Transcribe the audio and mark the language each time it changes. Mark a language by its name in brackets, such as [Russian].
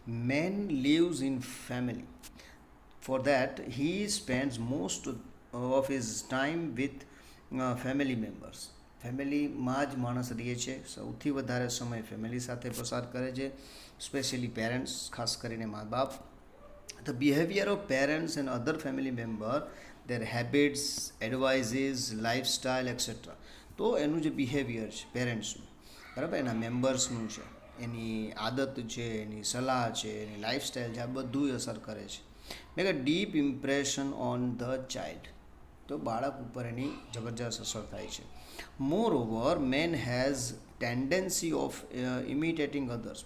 [English] Man lives in family. For that he spends most of his time with family members. [Gujarati] ફેમિલીમાં જ માણસ રહે છે, સૌથી વધારે સમય ફેમિલી સાથે પસાર કરે છે, સ્પેશિયલી પેરેન્ટ્સ, ખાસ કરીને મા બાપ. [English] The behavior of parents and other family member, their habits, advices, lifestyle, etc. [Gujarati] તો એનું જે બિહેવિયર છે પેરેન્ટ્સનું, બરાબર, એના મેમ્બર્સનું છે, એની આદત છે, એની સલાહ છે, એની લાઈફસ્ટાઈલ છે, આ બધું અસર કરે છે. [English] Make a deep impression on the child. [Gujarati] તો બાળક ઉપર એની જબરજસ્ત અસર થાય છે. [English] Moreover man has tendency of imitating others.